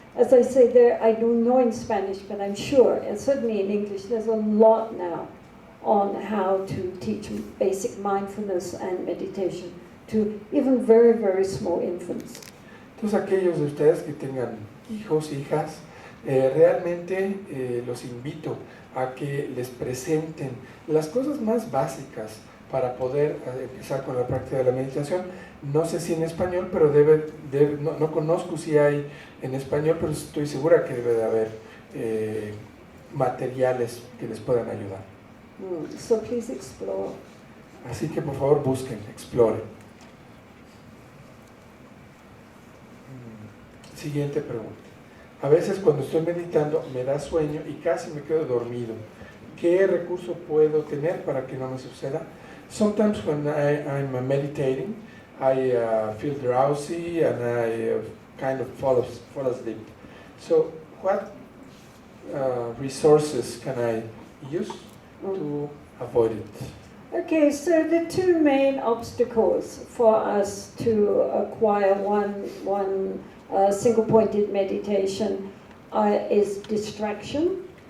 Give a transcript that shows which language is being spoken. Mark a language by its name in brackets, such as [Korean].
[English] As I say, I don't know in Spanish, but I'm sure, and certainly in English, there's a lot now on how to teach basic mindfulness and meditation to even very, very small infants. [Spanish] Entonces aquellos de ustedes que tengan hijos, hijas, realmente los invito a que les presenten las cosas más básicas para poder empezar con la práctica de la meditación. No sé si en español, pero no conozco si hay en español, pero estoy segura que debe de haber materiales que les puedan ayudar. [English] So please explore. [Spanish] Así que por favor busquen, exploren. Siguiente pregunta. A veces cuando estoy meditando me da sueño y casi me quedo dormido. ¿Qué recurso puedo tener para que no me suceda? [English] Sometimes when I'm meditating, I feel drowsy and I kind of fall asleep. So what resources can I use to avoid it? Okay, so the two main obstacles for us to acquire one single-pointed meditation is distraction.